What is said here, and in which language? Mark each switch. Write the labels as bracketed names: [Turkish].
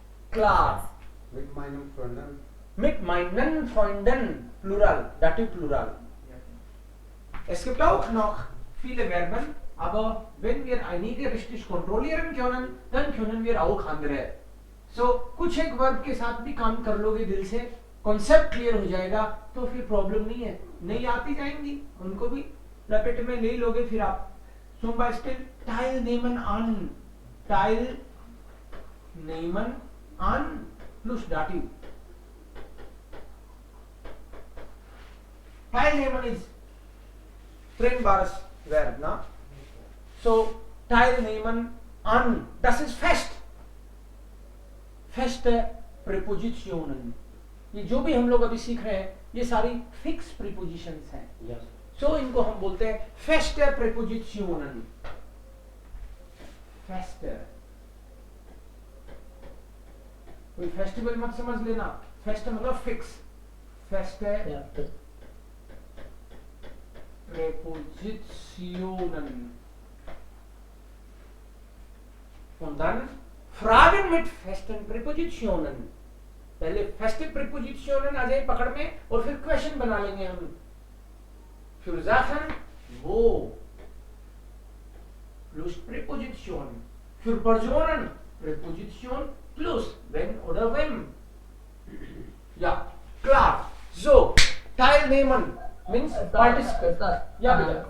[German] Klar. Mit meinem Freunden. Mit meinen Freunden. Plural. Dativ Plural. Es gibt auch noch viele Verben, aber wenn wir einige richtig kontrollieren können, dann können wir auch andere. [Hindi] So कुछ एक verb के साथ भी काम कर लोगे दिल से, कॉन्सेप्ट क्लियर हो जाएगा, तो फिर प्रॉब्लम नहीं है. नहीं आती जाएंगी उनको भी लपेट में ले लोगे फिर आप. [German] Zum Beispiel teilnehmen an. Teilnehmen an plus Dativ. Teilnehmen is trennbares Verb, na? So teilnehmen an, das ist fest. Feste Präpositionen. [Hindi] ये जो भी हम लोग अभी सीख रहे हैं, ये सारी फिक्स प्रीपोजिशंस हैं. [English] Yes. [Hindi] So इनको हम बोलते हैं [German] feste Präpositionen. Feste. [Hindi] कोई फेस्टिवल मत समझ लेना. Feste मतलब fix. [German] Feste Ja. Präpositionen. Und dann Fragen mit festen Präpositionen. [Hindi] पहले festive Präpositionen आ जाए पकड़ में और फिर क्वेश्चन बना लेंगे हम. [German] Für Sachen wo plus Präposition. Für Personen Präposition plus wenn oder wem. Ja, klar. So, teilnehmen [English] means participate. [German] Ja, bitte.